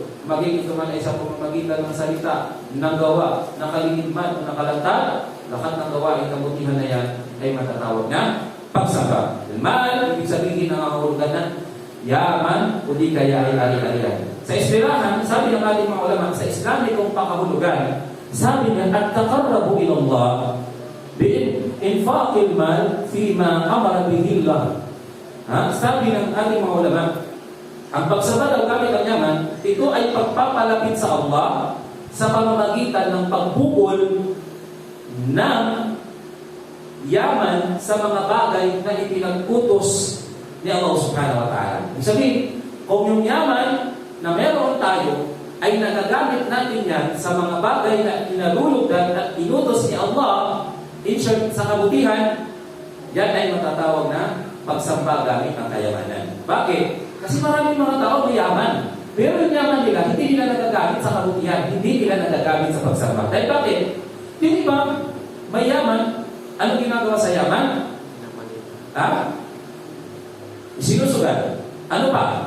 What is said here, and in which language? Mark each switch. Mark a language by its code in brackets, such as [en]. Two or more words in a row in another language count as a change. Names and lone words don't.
[tl] Maging ito man ay sa pamamagitan ng salita, ng gawa, ng kalinigman o nakalantad, lahat ng gawain kabutihan na yan ay matatawag na pagsamba. Mal, ibig sabihin ng kahulugan ng yaman o di kaya ay ari-arian. Sa eskwelahan, sabi ng ating mga ulama, sa Islamikong pakahulugan, sabi niya, [ar] التقرب إلى الله بإنفاق المال فيما أمر به الله. [tl] Sabi ng ating mga ulama, ang pagsamba daw gamit ang yaman, ito ay pagpapalapit sa Allah sa pamamagitan ng pagbukol ng yaman sa mga bagay na ipinag-utos ni Allah [ar] سبحانه وتعالى. [tl] Ibig sabihin, kung yung yaman na meron tayo ay nagagamit natin yan sa mga bagay na inalulugdan at inutos ni Allah, [en] in short, [tl] sa kabutihan, yan ay matatawag na pagsamba gamit ang kayamanan. Bakit? Kasi maraming mga tao may yaman. Pero yung yaman nila, hindi nila nagagamit sa kabutihan, hindi nila nagagamit sa pagsamba. Dahil bakit? Hindi ba may yaman? Ano ginagawa sa yaman? Sinusugat. Ano pa?